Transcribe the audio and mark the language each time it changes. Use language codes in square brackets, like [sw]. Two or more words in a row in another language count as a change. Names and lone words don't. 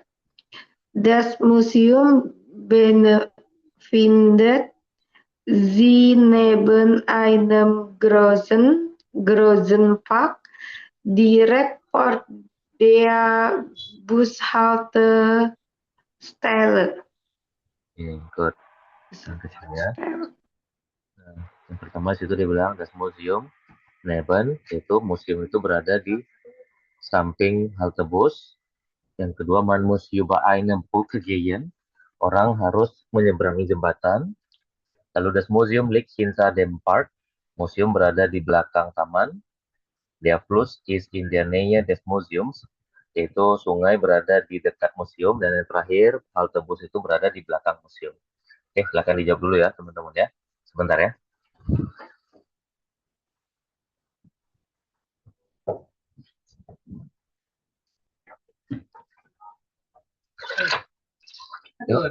[de] Das Museum befindet sich neben einem großen Park direkt vor der Bushaltestelle. [id] Good. Dankeschön ya. Nah, yang pertama situ dia bilang [de] das Museum neben, [id] itu museum itu berada di samping halte bus. Yang kedua, [de] man muss über eine Brücke gehen. [id] Orang harus menyeberangi jembatan. Lalu [de] das Museum liegt hinter dem Park. [id] Museum berada di belakang taman. [de] Der Fluss ist in der Nähe des Museums. [id] Yaitu sungai berada di dekat museum. Dan yang terakhir, halte bus itu berada di belakang museum. Oke, silahkan dijawab dulu ya teman-teman ya. Sebentar ya. Yuk.